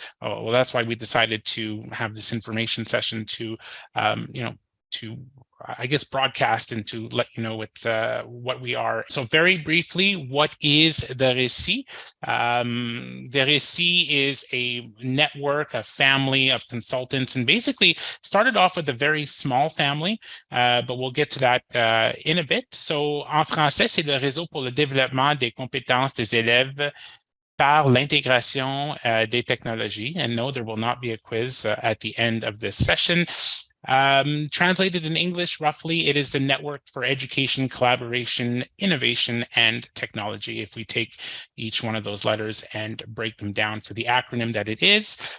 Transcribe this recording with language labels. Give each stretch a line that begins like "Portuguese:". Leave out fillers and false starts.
English: Well, that's why we decided to have this information session to, I guess, broadcast and to let you know what we are. So very briefly, what is the RÉCIT? The RÉCIT is a network, a family of consultants, and basically started off with a very small family, but we'll get to that in a bit.
French: So en français, c'est le réseau pour le développement des compétences des élèves par l'intégration des technologies.
English: And no, there will not be a quiz at the end of this session. Translated in English, roughly, it is the network for education, collaboration, innovation, and technology, if we take each one of those letters and break them down for the acronym that it is.